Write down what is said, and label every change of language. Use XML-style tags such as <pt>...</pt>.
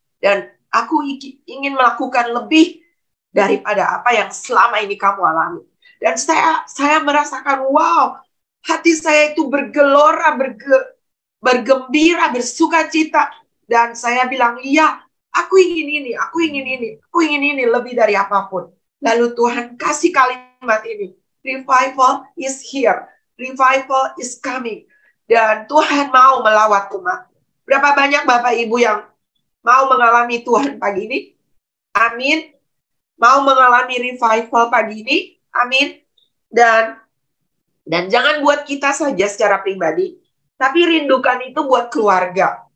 <id>Dan aku ingin melakukan lebih daripada apa yang selama ini kamu alami. Dan saya merasakan, wow, hati saya itu bergelora, bergembira, bersuka cita. Dan saya bilang, iya, aku ingin ini, aku ingin ini, aku ingin ini lebih dari apapun. Lalu Tuhan kasih kalimat ini,</id> <en>revival is here, revival is coming.</en> <id>Dan Tuhan mau melawat umat. Berapa banyak Bapak Ibu yang mau mengalami Tuhan pagi ini? Amin. Mau mengalami revival pagi ini? Amin. Dan jangan buat kita saja secara pribadi, tapi rindukan itu buat keluarga.</id>